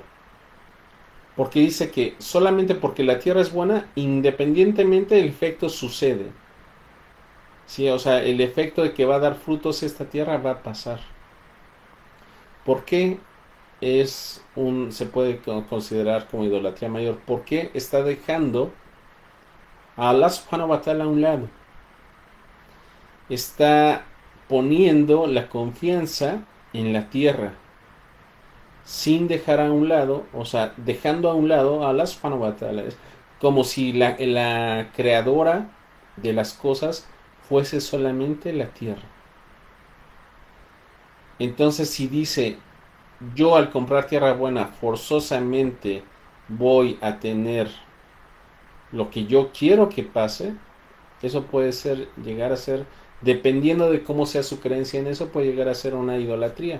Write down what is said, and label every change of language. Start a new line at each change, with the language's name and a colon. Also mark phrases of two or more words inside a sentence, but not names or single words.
Spanish: Porque dice que solamente porque la tierra es buena, independientemente el efecto sucede. Sí, o sea, el efecto de que va a dar frutos esta tierra va a pasar. ¿Por qué se puede considerar como idolatría mayor? Porque está dejando a
Arabic: Allah subhanahu wa ta'ala
Spanish: a un lado. Está poniendo la confianza en la tierra, sin dejar a un lado, o sea, dejando a un lado a
Arabic: Allah subhanahu wa ta'ala.
Spanish: Es como si la creadora de las cosas fuese solamente la tierra. Entonces, si dice, yo al comprar tierra buena forzosamente voy a tener lo que yo quiero que pase, eso puede llegar a ser, dependiendo de cómo sea su creencia en eso, puede llegar a ser una idolatría.